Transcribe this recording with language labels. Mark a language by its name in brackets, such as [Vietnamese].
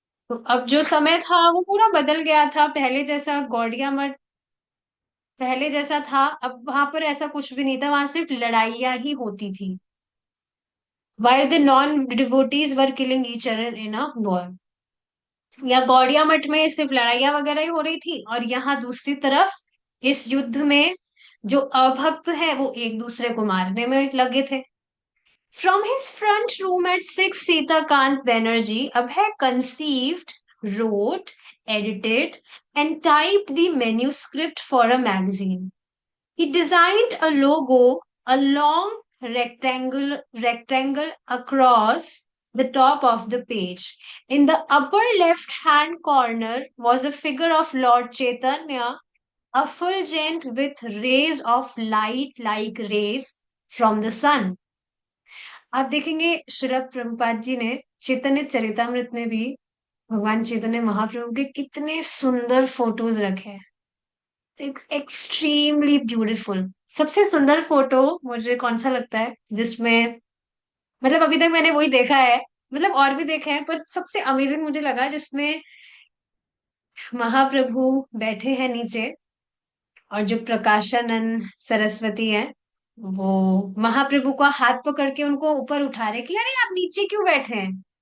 [Hindi] तो अब जो समय था वो पूरा बदल गया था, पहले जैसा गौड़िया मठ पहले जैसा था, अब वहां पर ऐसा कुछ भी नहीं था, वहां सिर्फ लड़ाइयाँ ही होती थी, [English] while the non-devotees were killing each other in a war। [Hindi] या गौड़िया मठ में सिर्फ लड़ाइयाँ वगैरह ही हो रही थी, और यहाँ दूसरी तरफ इस युद्ध में जो अभक्त है वो एक दूसरे को मारने में लगे थे। [English] From his front room at 6, Sitakant Banerjee Abhay conceived, wrote, edited, and typed the manuscript for a magazine. He designed a logo, a long rectangle across the top of the page. In the upper left hand corner was a figure of Lord Chaitanya, effulgent with rays of light like rays from the sun. [Hindi] आप देखेंगे श्रील प्रभुपाद जी ने चैतन्य चरितमृत में भी भगवान चैतन्य महाप्रभु के कितने सुंदर photos रखे हैं, [English] Extremely beautiful. [Hindi] सबसे सुंदर फोटो मुझे कौन सा लगता है जिसमें, मतलब अभी तक मैंने वही देखा है, मतलब और भी देखे हैं पर सबसे अमेजिंग मुझे लगा जिसमें महाप्रभु बैठे हैं नीचे, और जो प्रकाशानंद सरस्वती है वो महाप्रभु का हाथ पकड़ के उनको ऊपर उठा रहे कि अरे आप नीचे क्यों बैठे हैं।